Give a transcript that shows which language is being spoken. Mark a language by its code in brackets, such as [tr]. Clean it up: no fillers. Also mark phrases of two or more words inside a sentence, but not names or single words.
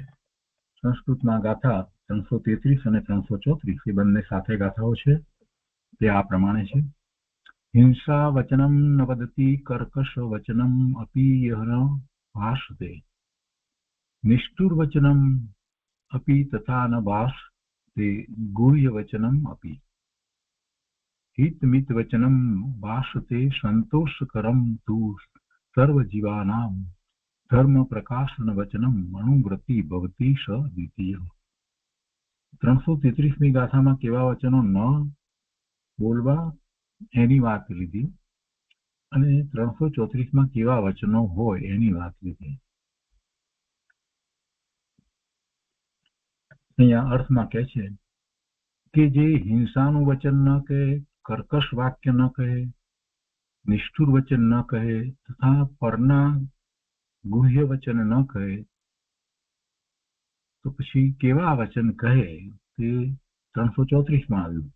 [gu] સંસ્કૃતમાં ગાથા 333 અને 334 એ બંને સાથે ગાથાઓ છે. તે આ પ્રમાણે છે. [sa] હિંસા વચનમ ન વદતિ કર્કશ વચનમ અપી યહ ન ભાષતે નિષ્ઠુર વચનમ અપી તથા ન ભાષતે ગુહ્ય વચનમ અપી हित मित वचनम भाषते संतोषकरम तु सर्वजीवानां धर्म प्रकाशन वचनम अणुव्रति भवति स द्वितीय. [gu] 333મી ગાથામાં કેવા વચનો ન બોલવા એની વાત લીધી અને 334માં કેવા વચનો હોય એની વાત લીધી. અહીંયા અર્થમાં કહે છે કે જે હિંસાનું વચન ન કહે, કર્કશ વાક્ય ન કહે, નિષ્ઠુર વચન ન કહે તથા પરના ગુહ્ય વચન ન કહે તો પછી કેવા વચન કહે તે 334માં આવ્યું.